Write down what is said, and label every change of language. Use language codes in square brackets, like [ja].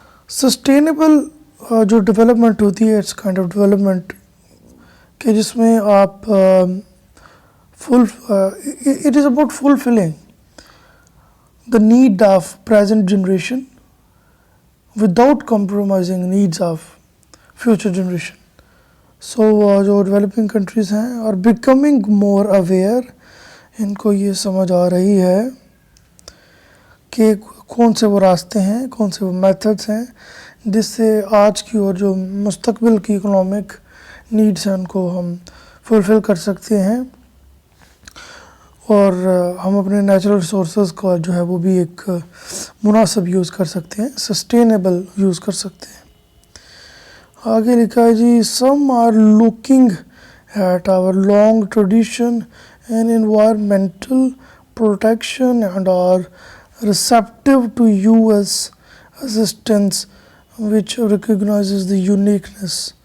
[en] Sustainable [ur] جو development ہوتی ہے, [en] it's kind of development [ur] کہ جس میں آپ [en] it is about fulfilling the need of present generation without compromising needs of future generation. [ur] So جو ڈیولپنگ کنٹریز ہیں اور [en] becoming more aware, [ur] ان کو یہ سمجھ آ رہی ہے کہ کون سے وہ راستے ہیں, کون سے وہ میتھڈس ہیں جس سے آج کی اور جو مستقبل کی اکنامک نیڈس ہیں ان کو ہم فلفل کر سکتے ہیں, اور ہم اپنے نیچرل ریسورسز کا جو ہے وہ بھی ایک مناسب یوز کر سکتے ہیں, سسٹینیبل یوز کر سکتے ہیں. آگے لکھا ہے جی [en] some are looking at our long tradition in environmental protection and are receptive to US assistance which recognizes the uniqueness.